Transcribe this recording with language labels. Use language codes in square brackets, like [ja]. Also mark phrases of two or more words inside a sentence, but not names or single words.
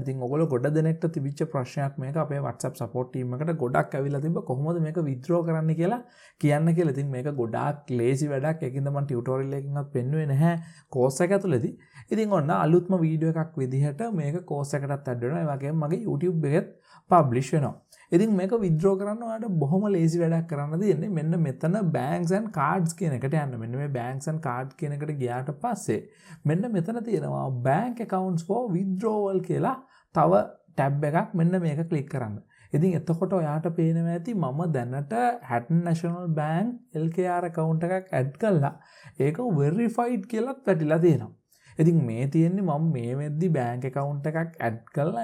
[si] ඉතින් ඔයගොල්ලෝ ගොඩ දෙනෙක්ට තිබිච්ච ප්‍රශ්නයක් මේක අපේ WhatsApp [en] support team [si] එකට ගොඩක් ඇවිල්ලා තිබ්බ කොහොමද මේක withdraw කරන්න කියලා කියන්න කියලා. ඉතින් මේක ගොඩාක් ලේසි වැඩක්. ඒකින්ද මම ටියුටෝරියල් එකකින්වත් පෙන්නුවේ නැහැ කෝස් එක ඇතුළේදී. ඉතින් ඔන්න අලුත්ම වීඩියෝ එකක් විදිහට මේක කෝස් එකටත් ඇඩ් වෙනවා. ඒ වගේම මගේ YouTube එකෙත් පබ්ලිෂ් වෙනවා. ඉතින් මේක විත්ඩ්‍රෝ කරන්න ඔයාලට බොහොම ලේසි වැඩක් කරන්න තියෙන්නේ. මෙන්න මෙතන [en] banks and cards [si] කියන එකට යන්න. මෙන්න මේ [en] banks and cards [si] කියන එකට ගියාට පස්සේ මෙන්න මෙතන තියෙනවා [en] bank accounts for withdrawal [si] කියලා තව ටැබ් එකක්. මෙන්න මේක ක්ලික් කරන්න. ඉතින් එතකොට ඔයාට පේනවා ඇති මම දැනට Hatton National Bank LKR account එකක් ඇඩ් කළා. ඒක verified කියලාත් වැටිලා තියෙනවා. ඉතින් මේ තියෙන්නේ මම මේ වෙද්දි [en] bank account [si] එකක් ඇඩ් කළා.